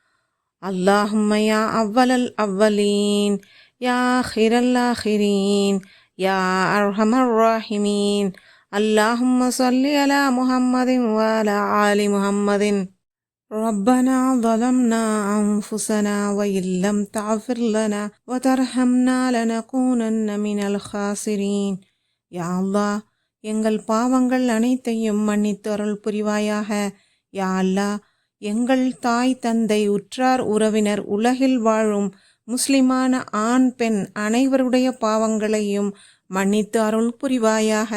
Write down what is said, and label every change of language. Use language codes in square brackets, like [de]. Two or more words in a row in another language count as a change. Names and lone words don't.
[ar] اللهم يا أول الأولين يا آخر الآخرين يا أرحم الراحمين. اللهم صل على محمد وعلى آل محمد. ربنا ظلمنا أنفسنا وإن لم تغفر لنا وترحمنا لنكونن من الخاسرين. يا الله, [ta] எங்கள் பாவங்கள் அனைத்தையும் மன்னித்து அருள் புரிவாயாக. [ar] يا الله, [ta] எங்கள் தாய் தந்தை உற்றார் உறவினர் உலகில் வாழும் முஸ்லிமான ஆண் பெண் அனைவருடைய பாவங்களையும் மன்னித்து அருள் புரிவாயாக.